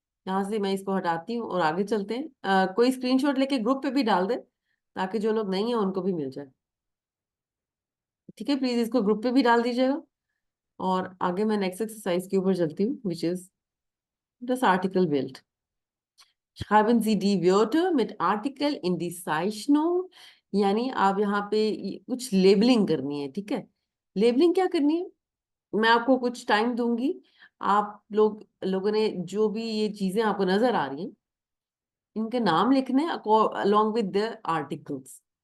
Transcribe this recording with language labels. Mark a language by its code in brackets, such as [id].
[hi] यहाँ से मैं इसको हटाती हूँ और आगे चलते हैं। कोई स्क्रीनशॉट लेके ग्रुप पे भी डाल दे ताकि जो लोग नहीं है उनको भी मिल जाए। ठीक है, प्लीज इसको ग्रुप पे भी डाल दीजिएगा। और आगे मैं नेक्स्ट एक्सरसाइज के ऊपर चलती हूँ, which is das Artikelbild. [de] Schreiben Sie die Wörter mit Artikel in die Zeichnung। [hi] यानी आप यहाँ पे कुछ लेबलिंग करनी है। ठीक है, लेबलिंग क्या करनी है, मैं आपको कुछ टाइम दूंगी। आप लोगों ने जो भी ये चीजें आपको नजर आ रही हैं, इनके नाम लिखने अलोंग विद द आर्टिकल्स।